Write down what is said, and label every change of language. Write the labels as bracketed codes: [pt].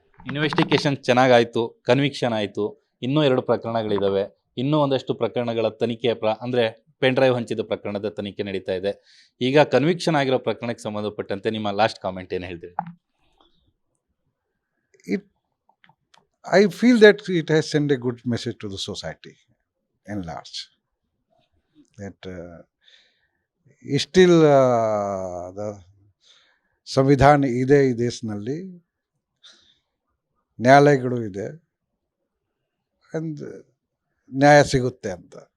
[kn] Investigation ಚೆನ್ನಾಗಾಯಿತು, conviction ಆಯಿತು, ಇನ್ನೂ 2 ಪ್ರಕರಣಗಳಿದ್ದಾವೆ, ಇನ್ನೂ ಒಂದಷ್ಟು ಪ್ರಕರಣಗಳ ತನಿಖೆ ಅಂದರೆ ಪೆನ್ ಡ್ರೈವ್ ಹಂಚಿದ ಪ್ರಕರಣದ ತನಿಖೆ ನಡೀತಾ ಇದೆ. ಈಗ ಕನ್ವಿಕ್ಷನ್ ಆಗಿರೋ ಪ್ರಕರಣಕ್ಕೆ ಸಂಬಂಧಪಟ್ಟಂತೆ ನಿಮ್ಮ ಲಾಸ್ಟ್ ಕಾಮೆಂಟ್ ಏನು ಹೇಳ್ತೀರಿ? [en] I feel that it has sent a good message to the society in large. That still the [kn] ಸಂವಿಧಾನ ಇದೆ ಈ ದೇಶದಲ್ಲಿ, ನ್ಯಾಯಾಲಯಗಳು ಇದೆ, ಅಂಡ್ ನ್ಯಾಯ ಸಿಗುತ್ತೆ ಅಂತ.